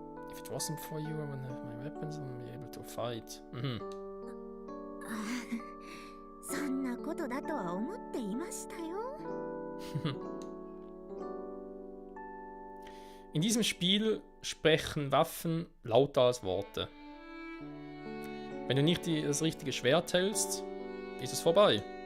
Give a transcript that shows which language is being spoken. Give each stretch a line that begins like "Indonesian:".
English: If it wasn't for you, I wouldn't have my weapons and be able to fight. Mhm.
Japanese: そんなことだとは思っていましたよ。
German: In diesem Spiel sprechen Waffen lauter als Worte. Wenn du nicht das richtige Schwert hältst, ist es vorbei.